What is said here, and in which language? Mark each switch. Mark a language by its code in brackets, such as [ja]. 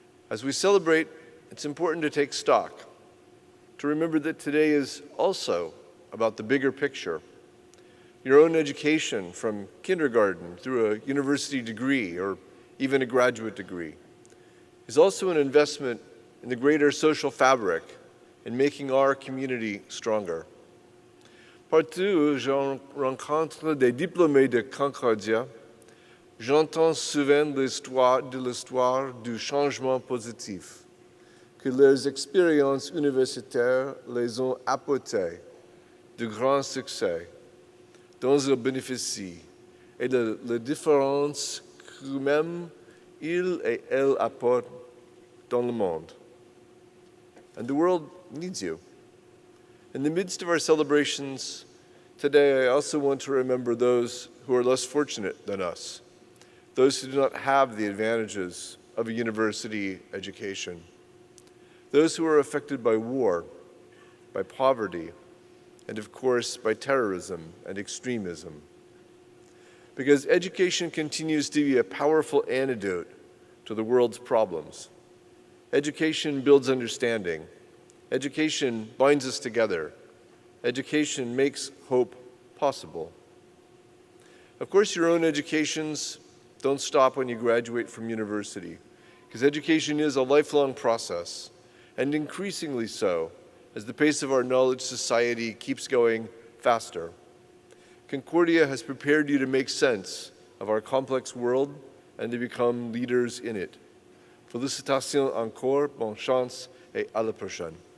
[en] As we celebrate, it's important to take stock, to remember that today is also about the bigger picture. Your own education from kindergarten through a university degree or even a graduate degree is also an investment in the greater social fabric in making our community stronger. [fr] Partout où je rencontre des diplômés de Concordia, j'entends souvent l'histoire du changement positif, que leurs expériences universitaires les ont apporté de grands succès dont ils bénéficient et de la différence qu'eux-mêmes, ils et elles apportent dans le monde. [en] And the world needs you. In the midst of our celebrations today, I also want to remember those who are less fortunate than us, those who do not have the advantages of a university education, those who are affected by war, by poverty, and of course by terrorism and extremism. because education continues to be a powerful antidote to the world's problems. Education builds understanding. Education binds us together. Education makes hope possible. Of course, your own educations don't stop when you graduate from university, because education is a lifelong process, and increasingly so as the pace of our knowledge society keeps going faster. Concordia has prepared you to make sense of our complex world and to become leaders in it. [fr] Félicitations encore, bonne chance, et à la prochaine.